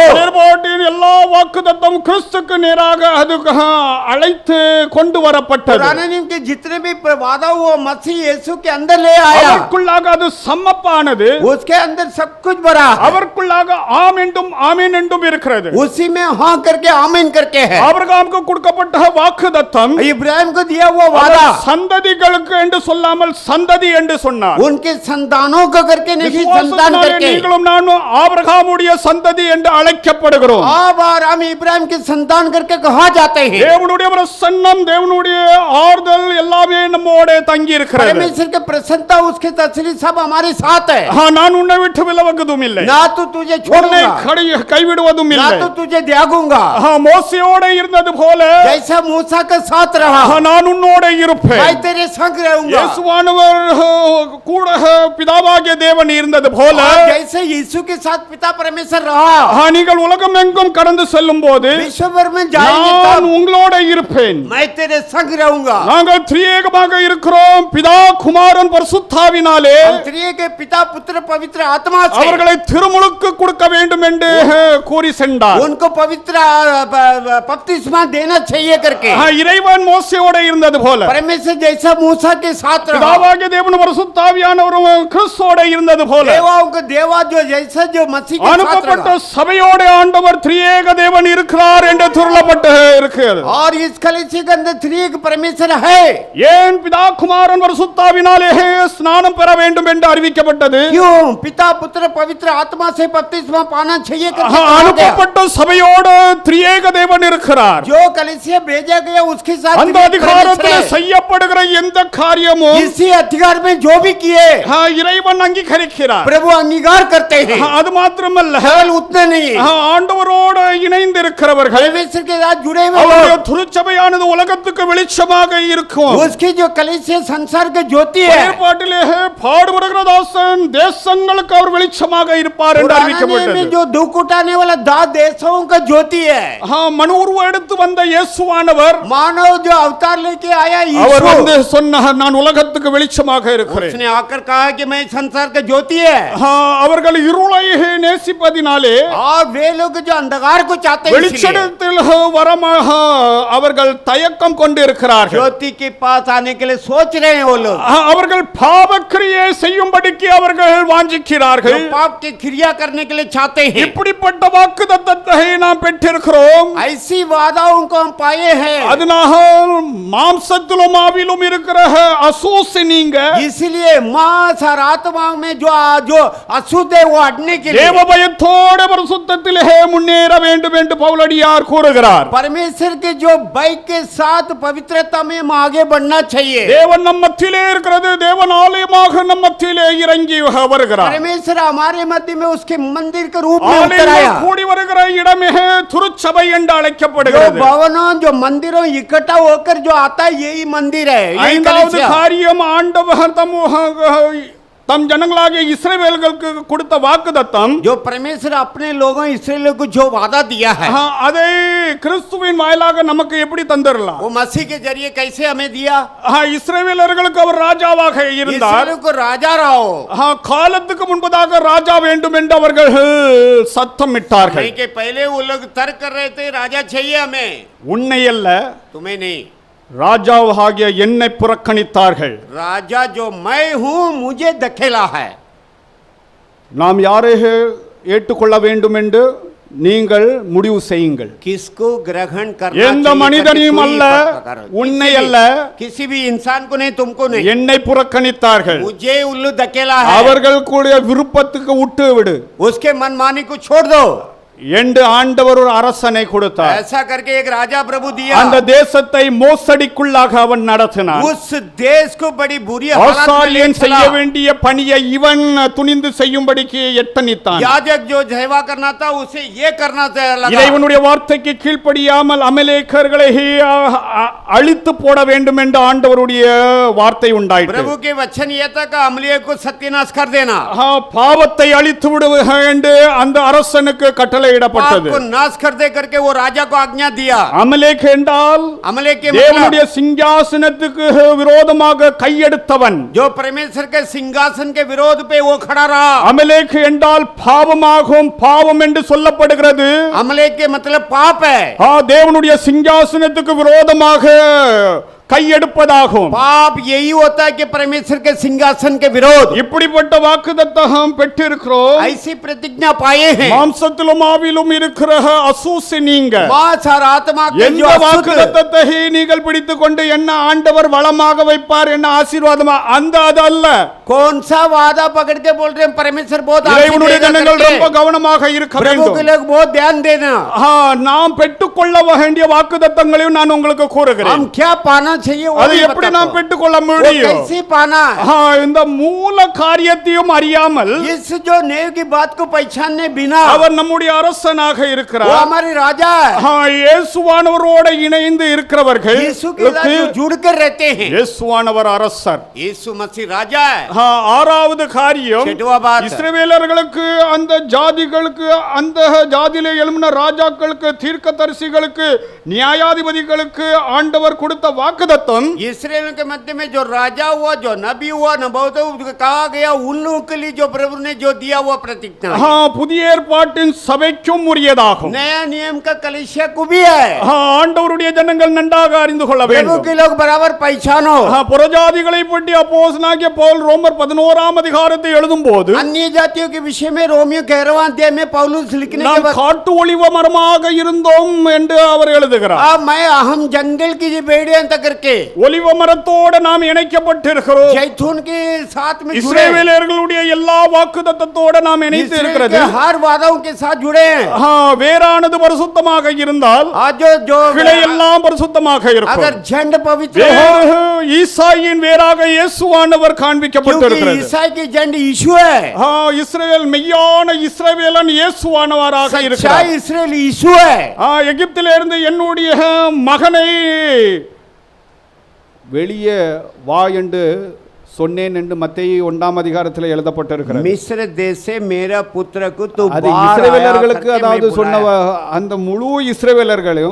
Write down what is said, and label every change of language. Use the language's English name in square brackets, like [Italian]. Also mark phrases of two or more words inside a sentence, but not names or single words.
[Tamil] ஏற்பாட்டின் எல்லா வாக்குத்தத்தம் கிறிஸ்துக்கு நேராக அது அழைத்து கொண்டு வரப்பட்டது [Hindi] पुराने नियम के जितने भी वादा वो मसीह यीशु के अंदर ले आया [Tamil] அவருக்குள்ளாக அது சம்மப்பானது [Hindi] उसके अंदर सब कुछ भरा है। [Tamil] அவருக்குள்ளாக ஆம் என்றும் ஆமீன் என்றும் இருக்கிறது [Hindi] उसी में हाँ करके आमीन करके है [Tamil] ஆபிரகாமுக்கு கொடுக்கப்பட்ட வாக்குத்தத்தம் [Hindi] इब्राहिम को दिया हुआ वादा [Tamil] சந்ததி சந்ததிகளுக்கு என்று சொல்லாமல் சந்ததி என்று சொன்னார். [Hindi] उनके संतानों को करके नहीं, संतान [Tamil] விசுவாசத்தினாலே [Hindi] करके. [Tamil] நீங்களும் நானும் ஆபிரகாமுடைய சந்ததி என்று அழைக்கப்படுகிறோம். [Hindi] अब और हम इब्राहिम के संतान करके कहा जाते हैं. [Tamil] தேவனுடைய பிரசன்னம், தேவனுடைய ஆறுதல் எல்லாமே நம்மோட தங்கி இருக்கிறது. [Hindi] परमेश्वर के प्रसन्नता, उसके तसल्ली सब हमारे साथ है. [Tamil] நான் உன்னை விட்டு விலகுவதும் இல்லை, [Hindi] ना तो तुझे [Tamil] உன்னை [Hindi] छोड़ूंगा, [Tamil] கைவிடுவதும் [Hindi] ना [Tamil] இல்லை. [Hindi] तो तुझे त्यागूंगा. [Tamil] மோசையோட இருந்தது போல [Hindi] जैसा मूसा के साथ रहा, [Tamil] நான் உன்னோட இருப்பேன். [Hindi] मैं तेरे संग रहूंगा. [Tamil] இயேசுவானவர் கூட பிதாவாகிய தேவன் இருந்தது போல [Hindi] और जैसे यीशु के साथ पिता परमेश्वर रहा, [Tamil] நீங்கள் உலகம் எங்கும் கடந்து செல்லும் போது [Hindi] विश्व भर में जाएंगे [Tamil] நான் [Hindi] तब [Tamil] உங்களோட இருப்பேன். [Hindi] मैं तेरे संग रहूंगा. [Tamil] நாங்கள் திரியேகமாக இருக்கிறோம், பிதா குமாரன் பரிசுத்தாவினாலே [Hindi] हम त्रिएक के पिता पुत्र पवित्र आत्मा से [Tamil] அவர்களை திருமுழுக்கு கொடுக்க வேண்டும் என்று கூறி சென்றார். [Hindi] उनको पवित्र बपतिस्मा देना चाहिए करके [Tamil] இறைவன் மோசையோட இருந்தது போல [Hindi] परमेश्वर जैसा मूसा के साथ रहा, [Tamil] பிதாவாகிய தேவன் பரிசுத்தாவியானவரும் கிறிஸ்துவோட இருந்தது போல [Hindi] देवाओं को देवा जो जैसा जो मसीह के साथ [Tamil] அனுப்பப்பட்ட [Hindi] रहा. [Tamil] சபையோட ஆண்டவர் திரியேக தேவன் இருக்கிறார் என்று துருளப்பட்டு இருக்கிறது. [Hindi] और इस कलीसिया के अंदर त्रिएक परमेश्वर है. [Tamil] ஏன் பிதா குமாரன் பரிசுத்தாவினாலே ஸ்நானம் பெற வேண்டும் என்று அறிவிக்கப்பட்டது? [Hindi] क्यों पिता पुत्र पवित्र आत्मा से बपतिस्मा पाना चाहिए करके कहा गया. [Tamil] அனுப்பப்பட்ட சபையோடு திரியேக தேவன் இருக்கிறார். [Hindi] जो कलीसिया भेजा गया उसके साथ [Tamil] அந்த [Hindi] त्रिएक [Tamil] அதிகாரத்தில் [Hindi] परमेश्वर है. [Tamil] செய்யப்படுகிற எந்த காரியமும் [Hindi] इसी अधिकार में जो भी किए [Tamil] இறைவன் அங்கீகரிக்கிறார். [Hindi] प्रभु अंगीकार करते हैं. [Tamil] அது மாத்திரமல்ல, [Hindi] केवल उतना नहीं, [Tamil] ஆண்டவரோடு இணைந்து இருக்கிறவர்கள் [Hindi] परमेश्वर के साथ जुड़े हुए [Tamil] அவருடைய [Hindi] लोग, [Tamil] திருச்சபையானது உலகத்துக்கு வெளிச்சமாக இருக்கும். [Hindi] उसकी जो कलीसिया संसार के ज्योति है. [Tamil] ஏற்பாட்டிலே பாடுபடுகிற தாசன் தேசங்களுக்கு அவர் வெளிச்சமாக இருப்பார் என்று [Hindi] पुराने में [Tamil] அறிவிக்கப்பட்டது. [Hindi] जो दुख उठाने वाला दास देशों का ज्योति है. [Tamil] மனு உருவம் எடுத்து வந்த இயேசுவானவர் [Hindi] मानव जो अवतार लेके आया [Tamil] அவர் [Hindi] यीशु, [Tamil] வந்து சொன்னார், நான் உலகத்துக்கு வெளிச்சமாக இருக்கிறேன். [Hindi] उसने आकर कहा कि मैं संसार का ज्योति है. [Tamil] அவர்கள் இருளை நேசிப்பதினாலே [Hindi] और वे लोग जो अंधकार को चाहते हैं, इसलिए [Tamil] வெளிச்சத்தில் வரமாக அவர்கள் தயக்கம் கொண்டு இருக்கிறார்கள். [Hindi] ज्योति के पास आने के लिए सोच रहे हैं वो लोग. [Tamil] அவர்கள் பாவக்கிரியை செய்யும்படிக்கு அவர்கள் வாஞ்சிக்கிறார்கள். [Hindi] जो पाप की क्रिया करने के लिए चाहते हैं. [Tamil] இப்படிப்பட்ட வாக்குத்தத்தத்தை நாம் பெற்றிருக்கிறோம். [Hindi] ऐसी वादाओं को हम पाए हैं. [Tamil] அதனால மாம்சத்திலும் ஆவிலும் இருக்கிற அசூசி நீங்க [Hindi] इसलिए मांस और आत्मा में जो जो अशुद्ध है वो हटने के लिए [Tamil] தேவ பயத்தோட பரிசுத்தத்திலே முன்னேற வேண்டும் என்று பவுலடியார் கூறுகிறார். [Hindi] परमेश्वर के जो भय के साथ पवित्रता में हम आगे बढ़ना चाहिए. [Tamil] தேவன் நம் மத்தியிலே இருக்கிறது, தேவன் ஆலயமாக நம் மத்தியிலே இறங்கி வருகிறார். [Hindi] परमेश्वर हमारे मध्य में उसके मंदिर के रूप में उतर आया. [Tamil] ஆலயம் கூடி வருகிற இடமே திருச்சபை என்று [Hindi] जो [Tamil] அழைக்கப்படுகிறது. [Hindi] भवनों जो मंदिरों इकट्ठा होकर जो आता है यही मंदिर है, यही [Tamil] ஐந்தாவது [Hindi] कलीसिया. [Tamil] காரியம், ஆண்டவர் தம் ஜனங்களாகிய இஸ்ரவேலுக்கு கொடுத்த வாக்குத்தத்தம், [Hindi] जो परमेश्वर अपने लोगों इस्राएलियों को जो वादा दिया है [Tamil] அதை கிறிஸ்துவின் வாயிலாக நமக்கு எப்படி தந்துடலாம்? [Hindi] वो मसीह के जरिए कैसे हमें दिया. [Tamil] இஸ்ரவேலர்களுக்கு அவர் ராஜாவாக இருந்தார். [Hindi] इस्राएलियों को राजा रहो. [Tamil] காலத்துக்கு முன்பதாக ராஜா வேண்டும் என்று அவர்கள் சத்தமிட்டார்கள். [Hindi] नहीं के पहले वो लोग तर्क कर रहे थे राजा चाहिए हमें. [Tamil] உன்னை அல்ல, [Hindi] तुम्हें नहीं, [Tamil] ராஜாவாகிய என்னை புறக்கணித்தார்கள். [Hindi] राजा जो मैं हूं मुझे धकेला है. [Tamil] நாம் யாரை ஏற்றுக்கொள்ள வேண்டும் என்று நீங்கள் முடிவு செய்யுங்கள். [Hindi] किसको ग्रहण करना [Tamil] எந்த [Hindi] चाहिए [Tamil] மனிதனையும் [Hindi] करके [Tamil] அல்ல, [Hindi] कोई पता करो. [Tamil] உன்னை அல்ல, [Hindi] किसी भी इंसान को नहीं, तुमको नहीं, [Tamil] என்னை புறக்கணித்தார்கள். [Hindi] मुझे उल्लू धकेला है. [Tamil] அவர்கள் கூட விருப்பத்துக்கு விட்டு விடு [Hindi] उसके मनमानी को छोड़ दो. [Tamil] என்று ஆண்டவர் ஒரு அரசனை கொடுத்தார். [Hindi] ऐसा करके एक राजा प्रभु दिया. [Tamil] அந்த தேசத்தை மோசடிக்குள்ளாக அவன் நடத்தினான். [Hindi] उस देश को बड़ी बुरी हालत में [Tamil] ஆசாரியன் [Hindi] ले [Tamil] செய்ய [Hindi] चला. [Tamil] வேண்டிய பணியை இவன் துணிந்து செய்யும்படிக்கு எத்தனித்தான். [Hindi] याजक जो सेवा करना था उसे ये करना लगा. [Tamil] இறைவனுடைய வார்த்தைக்கு கீழ்ப்படியாமல் அமலேக்கர்களை அழித்து போட வேண்டும் என்று ஆண்டவருடைய வார்த்தை உண்டாயிற்று. [Hindi] प्रभु के वचन ये था कि अमलिया को सत्यानाश कर देना. [Tamil] பாவத்தை அழித்து விடுக என்று அந்த அரசனுக்கு கட்டளை இடப்பட்டது. [Hindi] आपको नाश कर दे करके वो राजा को आज्ञा दिया. [Tamil] அமலேக் என்றால் [Hindi] अमलेक के [Tamil] தேவனுடைய [Hindi] मतलब [Tamil] சிங்காசனத்துக்கு விரோதமாக கையெடுத்தவன். [Hindi] जो परमेश्वर के सिंहासन के विरोध पे वो खड़ा रहा. [Tamil] அமலேக் என்றால் பாவமாகும், பாவம் என்று சொல்லப்படுகிறது. [Hindi] अमलेक के मतलब पाप है. [Tamil] தேவனுடைய சிங்காசனத்துக்கு விரோதமாக கையெடுப்பதாகும். [Hindi] पाप यही होता है कि परमेश्वर के सिंहासन के विरोध। [Tamil] இப்படிப்பட்ட வாக்குத்தத்தம் பெற்றிருக்கிறோம். [Hindi] ऐसी प्रतिज्ञा पाए हैं। [Tamil] மாம்சத்திலும் ஆவிலும் இருக்கிற அசூசி நீங்க [Hindi] मांस और आत्मा के [Tamil] எந்த [Hindi] जो अशुद्ध [Tamil] வாக்குத்தத்தத்தை நீங்கள் பிடித்துக்கொண்டு என்ன ஆண்டவர் வளமாக வைப்பார் என்ன ஆசீர்வாதமா அந்த அதல்ல. [Hindi] कौन सा वादा पकड़ के बोल रहे हैं परमेश्वर बहुत [Tamil] இறைவனுடைய [Hindi] आशीर्वाद [Tamil] ஜனங்கள் [Hindi] करके? [Tamil] ரொம்ப கவனமாக இருக்க [Hindi] प्रभु के [Tamil] வேண்டும். [Hindi] लोग बहुत ध्यान देना। [Tamil] நாம் பெற்றுக்கொள்ள வேண்டிய வாக்குத்தத்தங்களையும் நான் உங்களுக்கு கூறுகிறேன். [Hindi] हम क्या पाना चाहिए वो [Tamil] அது [Hindi] भी [Tamil] எப்படி [Hindi] बताता [Tamil] நாம் [Hindi] हूं। [Tamil] பெற்றுக்கொள்ள [Hindi] वो [Tamil] முடியும்? [Hindi] कैसे पाना है? [Tamil] இந்த மூல காரியத்தையும் அறியாமல் [Hindi] इस जो नेव की बात को पहचानने बिना [Tamil] அவர் நம்முடைய அரசனாக [Hindi] वो [Tamil] இருக்கிறார். [Hindi] हमारे राजा है। [Tamil] இயேசுவானவரோட இணைந்து இருக்கிறவர்கள் [Hindi] यीशु के साथ जो जुड़ कर रहते हैं। [Tamil] இயேசுவானவர் அரசர். [Hindi] यीशु मसीह राजा है। [Tamil] ஆறாவது காரியம் [Hindi] छठवां बात [Tamil] இஸ்ரவேலர்களுக்கு அந்த ஜாதிகளுக்கு அந்த ஜாதியிலே எழும்பின ராஜாக்களுக்கு தீர்க்கதரிசிகளுக்கு நியாயாதிபதிகளுக்கு ஆண்டவர் கொடுத்த வாக்குத்தத்தம் [Hindi] इस्राएल के मध्य में जो राजा हुआ जो नबी हुआ नबूवत कहा गया उन लोगों के लिए जो प्रभु ने जो दिया हुआ प्रतिज्ञा है। [Tamil] புதிய ஏற்பாட்டின் சபைக்கும் உரியதாகும். [Hindi] नया नियम का कलीसिया को भी है। [Tamil] ஆண்டவருடைய ஜனங்கள் நன்றாக அறிந்து கொள்ள [Hindi] प्रभु [Tamil] வேண்டும். [Hindi] के लोग बराबर पहचानो। [Tamil] புறஜாதிகளை பற்றி அப்போஸ்தலனாகிய பவுல் ரோமர் 11ஆம் அதிகாரத்தை எழுதும்போது [Hindi] अन्य जातियों के विषय में रोमियो 11वां अध्याय में पौलुस लिखने के [Tamil] நாம் [Hindi] बाद [Tamil] காட்டு ஒலிவ மரமாக இருந்தோம் என்று அவர் எழுதுகிறார். [Hindi] हम जंगल की भेड़ियां तक करके [Tamil] ஒலிவ மரத்தோடு நாம் இணைக்கப்பட்டிருக்கிறோம். [Hindi] जैतून के साथ में जुड़े [Tamil] இஸ்ரவேலர்களுடைய எல்லா வாக்குத்தத்தத்தோடு நாம் இணைத்து [Hindi] इस्राएल [Tamil] இருக்கிறது. [Hindi] के हर वादों के साथ जुड़े हैं। [Tamil] வேரானது பரிசுத்தமாக இருந்தால் [Hindi] आज जो [Tamil] கிளை எல்லாம் பரிசுத்தமாக இருக்கும். [Hindi] अगर झंड पवित्र है [Tamil] ஈசாயின் வேராக இயேசுவானவர் [Hindi] क्योंकि [Tamil] காண்பிக்கப்பட்டிருக்கிறது. [Hindi] ईसाई की झंड यीशु है। [Tamil] இஸ்ரவேல் மெய்யான இஸ்ரவேலன் இயேசுவானவராக [Hindi] सच्चा [Tamil] இருக்கிறார். [Hindi] इस्राएल यीशु है। [Tamil] எகிப்திலிருந்து என்னுடைய மகனை வெளியே வா என்று சொன்னேன் என்று மத்தேயு 1ஆம் அதிகாரத்தில் எழுதப்பட்டிருக்கிறது. [Hindi] मिस्र देश से मेरा पुत्र को तू [Tamil] அது [Hindi] बाहर आया [Tamil] இஸ்ரவேலர்களுக்கு [Hindi] करके [Tamil] அதாவது [Hindi] मैं [Tamil] சொன்ன [Hindi] बुलाया। [Tamil] அந்த முழு இஸ்ரவேலர்களையும்